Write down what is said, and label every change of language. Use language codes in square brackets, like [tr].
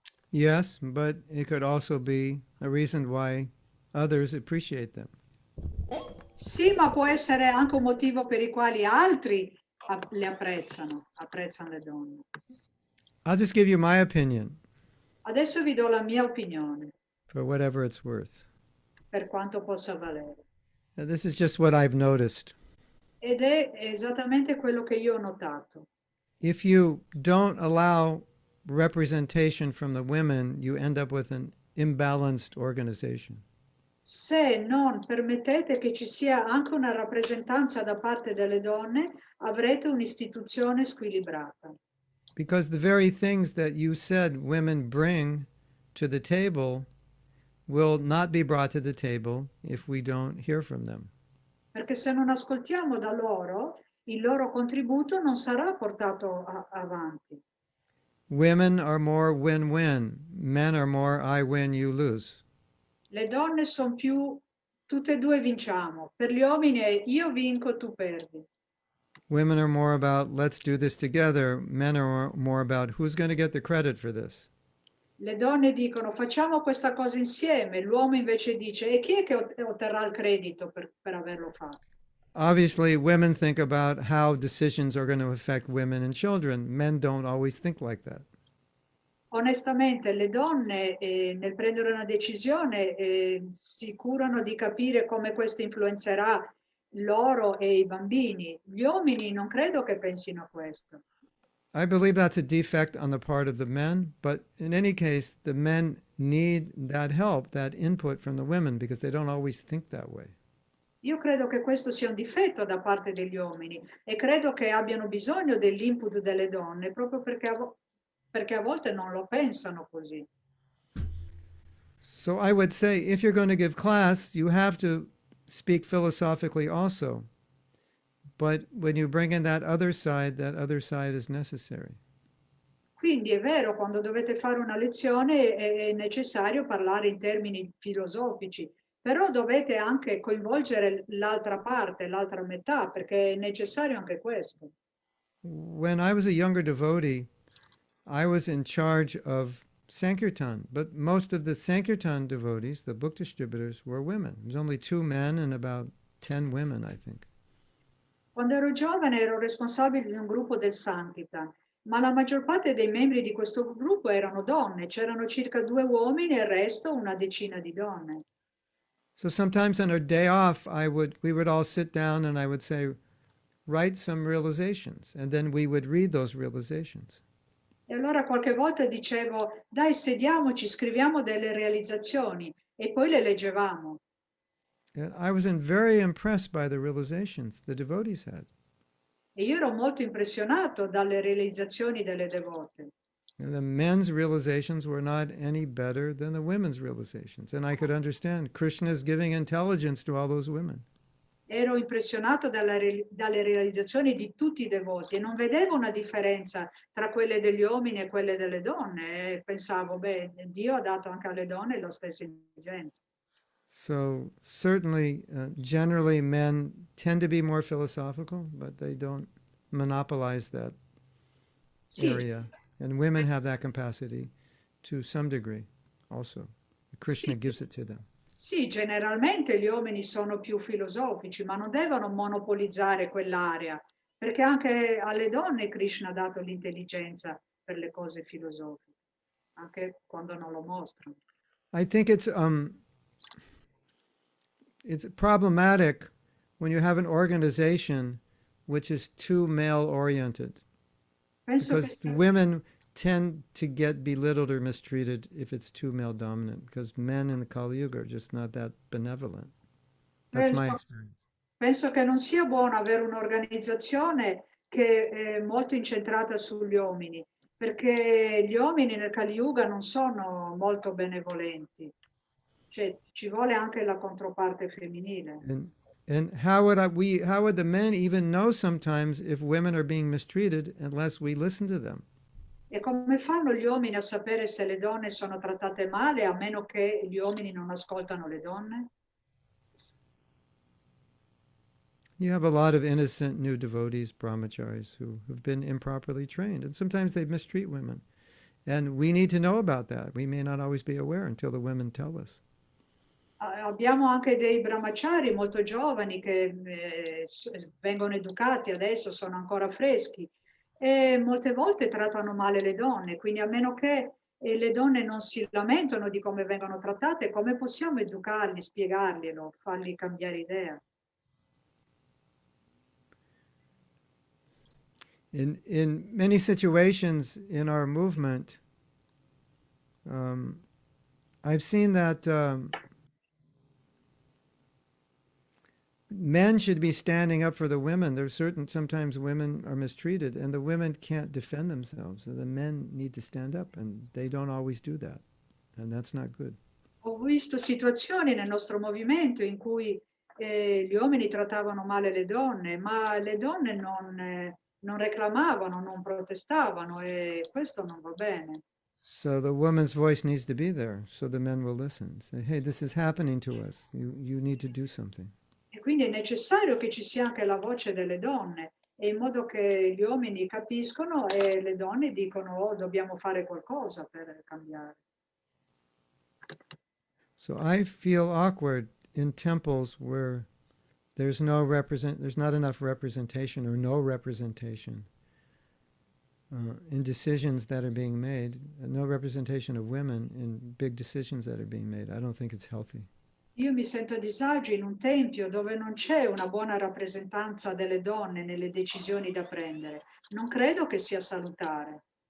[en] Yes, but it could also be a reason why others appreciate them. [it] Sì, ma può essere anche un motivo per i quali altri le apprezzano le donne. [en] I'll just give you my opinion [it] Adesso vi do la mia opinione, [en] for whatever it's worth. [it] per quanto possa valere. [en] This is just what I've noticed. [it] Ed è esattamente quello che io ho notato. [en] If you don't allow representation from the women, you end up with an imbalanced organization. [it] Se non permettete che ci sia anche una rappresentanza da parte delle donne, avrete un'istituzione squilibrata. [en] Because the very things that you said women bring to the table will not be brought to the table if we don't hear from them. [it] Perché se non ascoltiamo da loro, il loro contributo non sarà portato avanti. [en] Women are more win-win. Men are more I win, you lose. [it] Le donne sono più tutte e due vinciamo. Per gli uomini è io vinco, tu perdi. [en] Women are more about let's do this together. Men are more about who's going to get the credit for this. [it] Le donne dicono facciamo questa cosa insieme, l'uomo invece dice e chi è che otterrà il credito per averlo fatto? [en] Obviously, women think about how decisions are going to affect women and children. Men don't always think like that. [it] Onestamente le donne nel prendere una decisione si curano di capire come questo influenzerà loro e i bambini. Gli uomini non credo che pensino a questo. [en] I believe that's a defect on the part of the men, but in any case, the men need that help, that input from the women, because they don't always think that way. [it] Io credo che questo sia un difetto da parte degli uomini e credo che abbiano bisogno dell'input delle donne proprio perché a volte non lo pensano così. [en] So I would say if you're going to give class, you have to speak philosophically also. But when you bring in that other side is necessary. [it] Quindi è vero, quando dovete fare una lezione è necessario parlare in termini filosofici, però dovete anche coinvolgere l'altra parte, l'altra metà, perché è necessario anche questo. [en] When I was a younger devotee, I was in charge of Sankirtan, but most of the Sankirtan devotees, the book distributors, were women. There was only 2 men and about 10 women, I think. [it] Quando ero giovane ero responsabile di un gruppo del Sankirtan, ma la maggior parte dei membri di questo gruppo erano donne, c'erano circa 2 uomini e il resto una decina di donne. [en] So sometimes on our day off, we would all sit down and I would say, write some realizations, and then we would read those realizations. [it] E allora qualche volta dicevo, dai, sediamoci, scriviamo delle realizzazioni e poi le leggevamo. [en] And I was very impressed by the realizations the devotees had. [it] E io ero molto impressionato dalle realizzazioni delle devote. [en] And the men's realizations were not any better than the women's realizations. And I could understand Krishna is giving intelligence to all those women. [it] Ero impressionato dalle realizzazioni di tutti i devoti e non vedevo una differenza tra quelle degli uomini e quelle delle donne. E pensavo, beh, Dio ha dato anche alle donne la stessa intelligenza. [en] So certainly, generally, men tend to be more philosophical, but they don't monopolize that [it] Sì, [en] area. And women have that capacity to some degree also. Krishna [it] sì, [en] gives it to them. [it] sì, generalmente gli uomini sono più filosofici, ma non devono monopolizzare quell'area, perché anche alle donne Krishna ha dato l'intelligenza per le cose filosofiche, anche quando non lo mostrano. [en] I think it's problematic when you have an organization which is too male-oriented, [it] Penso [en] because [it] che [en] women tend to get belittled or mistreated if it's too male-dominant, because men in the Kali Yuga are just not that benevolent. That's my [it] penso, [en] experience. [it] penso che non sia buono avere un'organizzazione che è molto incentrata sugli uomini, perché gli uomini nel Kali Yuga non sono molto benevolenti, cioè ci vuole anche la controparte femminile. [en] And how would the men even know sometimes if women are being mistreated unless we listen to them? [it] E come fanno gli uomini a sapere se le donne sono trattate male a meno che gli uomini non ascoltano le donne? [en] You have a lot of innocent new devotees, brahmacharis, who have been improperly trained, and sometimes they mistreat women. And we need to know about that. We may not always be aware until the women tell us. [it] Abbiamo anche dei brahmachari molto giovani che vengono educati adesso, sono ancora freschi e molte volte trattano male le donne, quindi a meno che le donne non si lamentano di come vengono trattate, come possiamo educarli, spiegarglielo, fargli cambiare idea? [en] In many situations in our movement, I've seen that men should be standing up for the women. There's sometimes women are mistreated and the women can't defend themselves. So the men need to stand up and they don't always do that. And that's not good. [it] Ho visto situazioni nel nostro movimento in cui gli uomini trattavano male le donne, ma le donne non reclamavano, non protestavano e questo non va bene. [en] So the woman's voice needs to be there so the men will listen. Say, hey, this is happening to us. You need to do something. [it] E quindi è necessario che ci sia anche la voce delle donne, e in modo che gli uomini capiscono e le donne dicono oh, dobbiamo fare qualcosa per cambiare. [en] So I feel awkward in temples where there's not enough representation or no representation in decisions that are being made, no representation of women in big decisions that are being made. I don't think it's healthy. [it] Io mi sento a disagio in un tempio dove non c'è una buona rappresentanza delle donne nelle decisioni da prendere. Non credo che sia salutare.